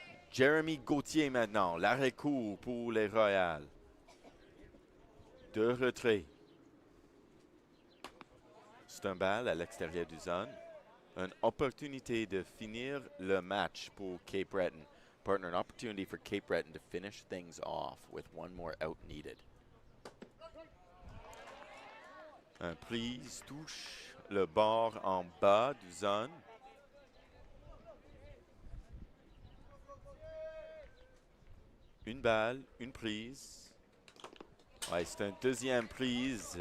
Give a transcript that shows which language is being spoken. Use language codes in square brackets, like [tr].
[fr] Jeremy Gauthier maintenant. L'arrêt-court pour les Royals. 2 retraits. C'est un balle à l'extérieur du zone. Une opportunité de finir le match pour Cape Breton. [en] Partner, an opportunity for Cape Breton to finish things off with one more out needed. [fr] Un prise touche le bord en bas du zone. Une balle, une prise. Ouais, c'est une 2e prise.